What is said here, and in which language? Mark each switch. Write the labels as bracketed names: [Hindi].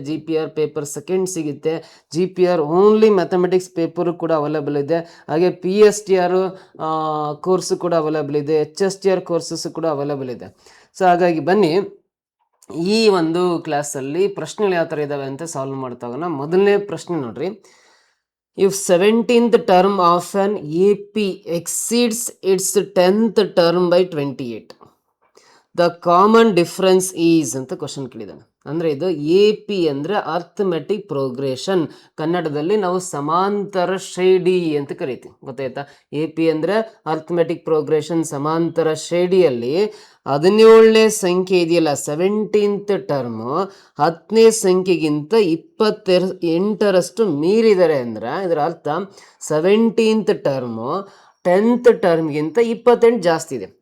[Kannada] GPR paper second ಸಿಗುತ್ತೆ. GPR only mathematics paper ಕೂಡ available ಇದೆ. ಹಾಗೆ PSTR ಕೋರ್ಸು ಕೂಡ ಅವೈಲಬಲ್ ಇದೆ. HSTR ಕೋರ್ಸಸ್ ಕೂಡ ಅವೈಲಬಲ್ ಇದೆ. ಸೊ ಹಾಗಾಗಿ ಬನ್ನಿ, ಈ ಒಂದು ಕ್ಲಾಸಲ್ಲಿ ಪ್ರಶ್ನೆಗಳು ಯಾವ ಥರ ಇದ್ದಾವೆ ಅಂತ ಸಾಲ್ವ್ ಮಾಡ್ತಾ ಹೋಗೋಣ. ಮೊದಲನೇ ಪ್ರಶ್ನೆ ನೋಡ್ರಿ. [English] If 17th term of an AP exceeds its 10th term by 28, the common difference is [Kannada] ಅಂತ ಕ್ವಶನ್ ಕೇಳಿದಾನೆ. ಅಂದರೆ ಇದು AP ಅಂದರೆ ಅರ್ಥಮೆಟಿಕ್ ಪ್ರೋಗ್ರೆಷನ್. ಕನ್ನಡದಲ್ಲಿ ನಾವು ಸಮಾಂತರ ಶ್ರೇಣಿ ಅಂತ ಕರಿತೀವಿ, ಗೊತ್ತಾಯ್ತಾ? AP ಅಂದರೆ ಅರ್ಥಮೆಟಿಕ್ ಪ್ರೋಗ್ರೆಷನ್, ಸಮಾಂತರ ಶ್ರೇಣಿಯಲ್ಲಿ 17ನೇ ಸಂಖ್ಯೆ ಇದೆಯಲ್ಲ, 17th ಟರ್ಮು 10ನೇ ಸಂಖ್ಯೆಗಿಂತ 28ರಷ್ಟು ಮೀರಿದ್ದಾರೆ ಅಂದರೆ ಇದರ ಅರ್ಥ 17th ಟರ್ಮು 10th ಟರ್ಮ್ಗಿಂತ 28 ಜಾಸ್ತಿ ಇದೆ.